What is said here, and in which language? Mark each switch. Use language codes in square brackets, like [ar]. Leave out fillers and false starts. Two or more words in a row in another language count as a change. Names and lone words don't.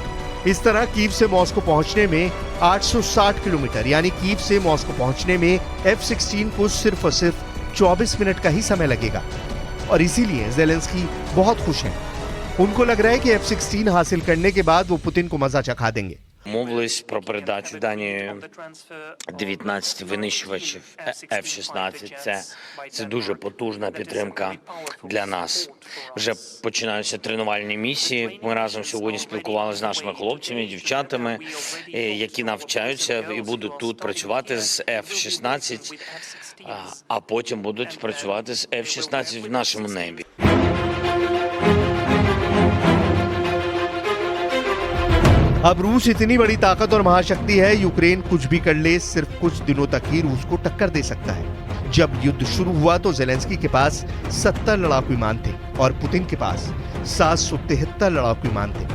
[hi] इस तरह कीव से मॉस्को पहुंचने में 860 किलोमीटर, यानी कीव से मॉस्को पहुंचने में F-16 को सिर्फ और सिर्फ 24 मिनट का ही समय लगेगा। और इसीलिए ज़ेलेंस्की बहुत खुश हैं। उनको लग रहा है कि F-16 हासिल करने के बाद वो पुतिन को मजा चखा देंगे। [uk] Мовились про передачу Данії 19 винищувачів F-16. Це дуже потужна підтримка для нас. Вже починаються тренувальні місії. Ми разом сьогодні спілкувалися з нашими хлопцями, дівчатами, які навчаються і будуть тут працювати з F-16, а потім будуть працювати з F-16 в нашому небі. [hi] अब रूस इतनी बड़ी ताकत और महाशक्ति है, यूक्रेन कुछ भी कर ले, सिर्फ कुछ दिनों तक ही रूस को टक्कर दे सकता है। जब युद्ध शुरू हुआ तो ज़ेलेंस्की के पास 70 लड़ाकू विमान थे और पुतिन के पास 773 लड़ाकू विमान थे।